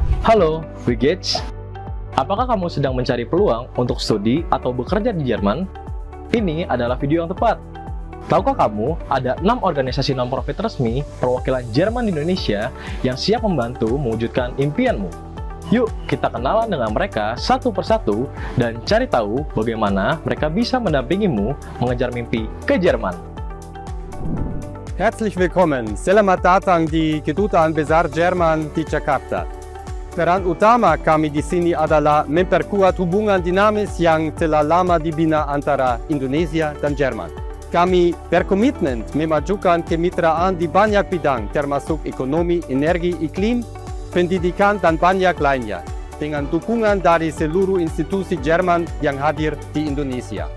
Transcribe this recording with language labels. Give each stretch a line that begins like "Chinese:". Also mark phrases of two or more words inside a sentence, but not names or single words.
German: Halo, wie geht's?
Indonesian: Apakah kamu sedang mencari peluang untuk studi atau bekerja di Jerman? Ini adalah video yang tepat. Tahukah kamu, ada 6 organisasi non-profit resmi perwakilan Jerman di Indonesia yang siap membantu mewujudkan impianmu. Yuk, kita kenalan dengan mereka satu persatu dan cari tahu bagaimana mereka bisa mendampingimu mengejar mimpi ke Jerman.
German: Herzlich willkommen.
Indonesian: Selamat datang di Kedutaan Besar Jerman di Jakarta. Peran utama kami di sini adalah memperkuat hubungan dinamis yang telah lama dibina antara Indonesia dan Jerman. Kami berkomitmen memajukan kemitraan di banyak bidang, termasuk ekonomi, energi, iklim, pendidikan, dan banyak lainnya, dengan dukungan dari seluruh institusi Jerman yang hadir di Indonesia.